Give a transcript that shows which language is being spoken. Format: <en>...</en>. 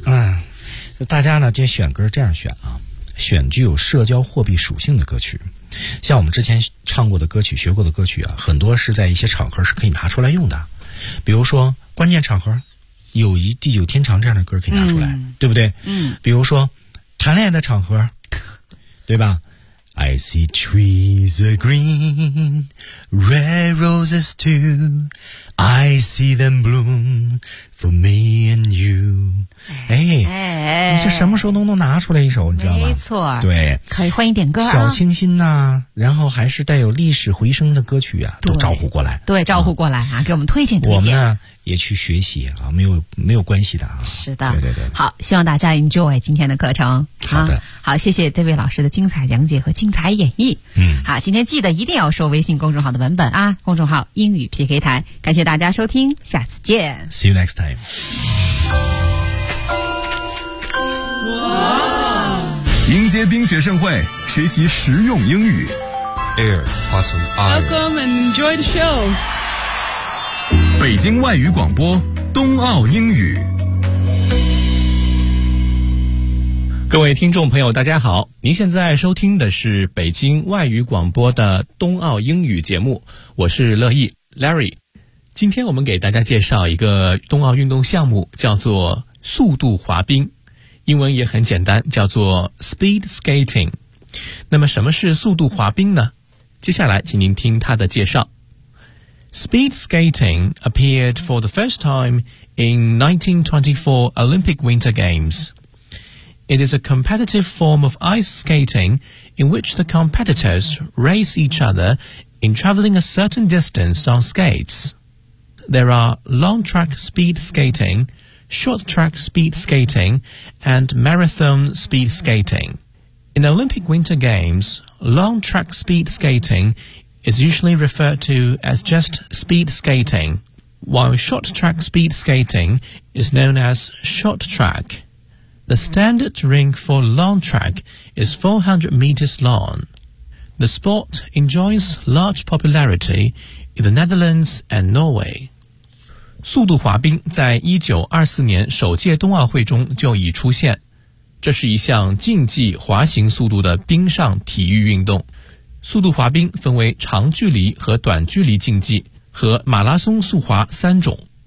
<zh>嗯，大家呢就选歌这样选啊，选具有社交货币属性的歌曲，像我们之前唱过的歌曲、学过的歌曲啊，很多是在一些场合是可以拿出来用的，比如说关键场合，友谊地久天长这样的歌可以拿出来、嗯、对不对？嗯，比如说谈恋爱的场合，对吧？</zh> <en>I see trees are green, red roses too, I see them bloom for me and you. 哎, 哎，</en> <zh>你是什么时候都能拿出来一首，你知道吗？没错，对，可以换一点歌、啊、小清新啊，然后还是带有历史回声的歌曲啊，都招呼过来。对，招呼过来 啊，给我们推荐推荐。我们呢也去学习啊，没有关系的啊。是的，对对对。好，希望大家 enjoy 今天的课程。好的，好，谢谢这位老师的精彩讲解和精彩演绎。嗯，好，今天记得一定要收微信公众号的文本啊，公众号英语 PK 台。感谢大家收听，下次见。</zh> <en>See you next time. 哇！</en> <zh>迎接冰雪盛会，学习实用英语。 Air, Blossom, Air.</zh> <en>Welcome and enjoy the show.</en> <zh>北京外语广播冬奥英语，各位听众朋友大家好，您现在收听的是北京外语广播的冬奥英语节目，我是乐意 Larry。今天我们给大家介绍一个冬奥运动项目，叫做速度滑冰，英文也很简单，叫做 Speed Skating。那么什么是速度滑冰呢？接下来请您听它的介绍。</zh> <en>Speed skating appeared for the first time in 1924 Olympic Winter Games. It is a competitive form of ice skating in which the competitors race each other in traveling a certain distance on skates. There are long track speed skating, short track speed skating, and marathon speed skating. In Olympic Winter Games, long track speed skating is usually referred to as just speed skating, while short track speed skating is known as short track. The standard rink for long track is 400 meters long. The sport enjoys large popularity in the Netherlands and Norway.</en> <zh>速度滑冰在1924年首届冬奥会中就已出现，这是一项竞技滑行速度的冰上体育运动。速度滑冰分为长距离和短距离竞技和马拉松速滑三种。</zh>